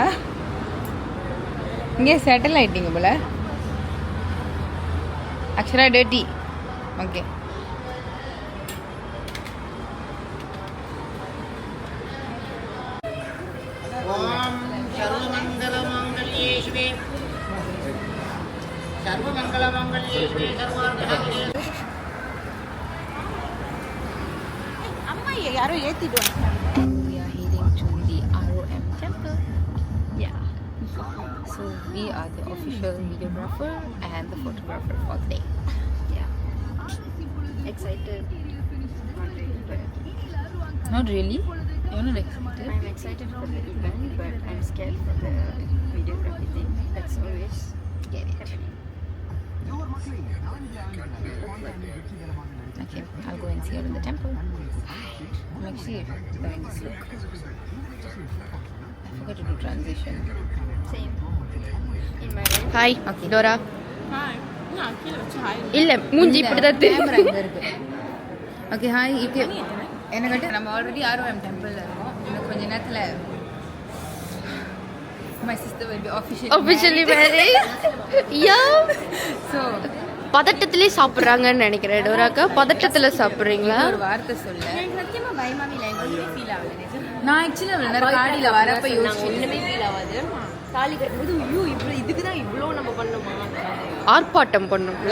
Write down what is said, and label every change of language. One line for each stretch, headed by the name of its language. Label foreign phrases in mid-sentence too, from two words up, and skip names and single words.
Tamil: இங்கே செட்டில் ஆயிட்டீங்க போல. அக்ஷரா டேட்டி. ஓகே
Sanskrit: ओम शिवे सर्वमङ्गलमङ्गल्ये शिवे सर्वार्थसाधिके
Tamil: அம்மா யாரோ ஏத்திடுவாங்க.
English: We are heading to the ROM temple. Yeah. So we are the official videographer and the photographer for the day. Yeah. Excited. Not really. You're not excited. I'm excited for the event, but I'm scared for the videography thing. That's always happening. Okay, I'll go and see her in the temple. I'm actually wearing this look. I forgot to do transition. Same. In my life. ஹாய் Okay.
Tamil: டோரா இல்ல மூஞ்சி இப்படிதான் கேமரா தெரியும். இங்க இருக்கு. ஓகே ஹாய் இப்போ என்ன கட்டு நம்ம ஆல்ரெடி ROM டெம்பிள்ல இருக்கோம். இன்னும் கொஞ்ச நேரத்துல
English: my sister will be Officially married. Yeah. So
Tamil: பதட்டத்திலே சாப்பிடுறாங்கன்னு நினைக்கிறேன். டோராக்கா பதட்டத்துல சாப்பிடுறீங்களா? ஒரு வார்த்தை சொல்ல சத்தியமா பயமாவே இல்லை. எனக்கு ஒன்றுமே ஃபீல் ஆகல. நான் ஆக்சுவலி அவ்வளோ நேரம் காடியில் வரப்ப யோசிச்சு ஒன்றுமே ஃபீல் ஆகாது. தாலி கட்டும்போது ஐயோ இவ்வளோ இதுக்கு தான் இவ்வளோ நம்ம பண்ணோமா, ஆர்ப்பாட்டம் பண்ணும்ல.